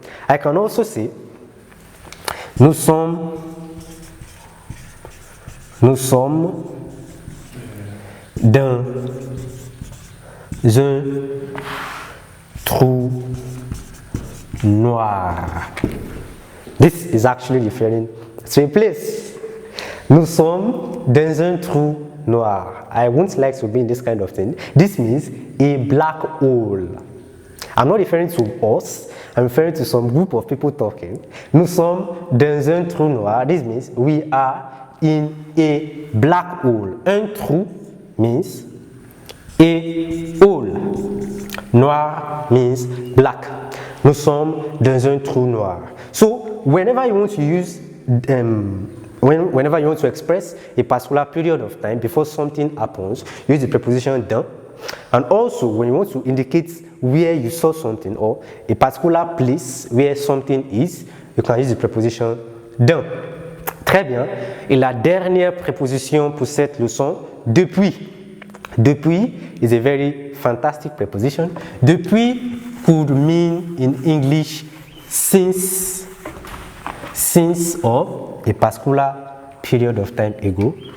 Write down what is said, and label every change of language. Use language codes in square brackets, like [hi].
[en] I can also say [fr] nous sommes dans un trou noir. [en] This is actually referring to a place. [fr] Nous sommes dans un trou noir. [en] I wouldn't like to be in this kind of thing. This means a black hole. I'm not referring to us. I'm referring to some group of people talking. [fr] Nous sommes dans un trou noir. [en] This means we are in a black hole. Un trou means a hole. Noir means black. [fr] Nous sommes dans un trou noir. [en] So whenever you want to use whenever you want to express a particular period of time before something happens, use the preposition dans. And also, when you want to indicate where you saw something or a particular place where something is, you can use the preposition dans. [fr] Très bien. Et la dernière préposition pour cette leçon, depuis. [en] Depuis is a very fantastic preposition. Depuis could mean in English since or a particular period of time ago.